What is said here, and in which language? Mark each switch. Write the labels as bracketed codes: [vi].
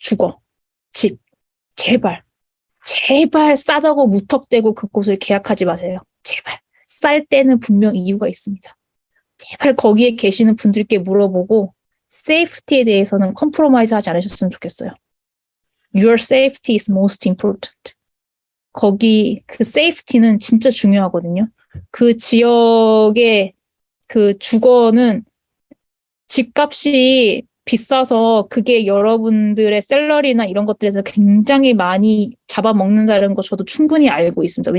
[ko] 주거, 집, 제발 싸다고 무턱대고 그곳을 계약하지 마세요. 제발. 쌀 때는 분명 이유가 있습니다. 제발 거기에 계시는 분들께 물어보고 세이프티에 대해서는 컴프로마이즈 하지 않으셨으면 좋겠어요. [en] Your safety is most important. [ko] 거기 그 세이프티는 진짜 중요하거든요. 그 지역의 그 주거는 집값이 비싸서 그게 여러분들의 샐러리나 이런 것들에서 굉장히 많이 잡아먹는다는 거 저도 충분히 알고 있습니다.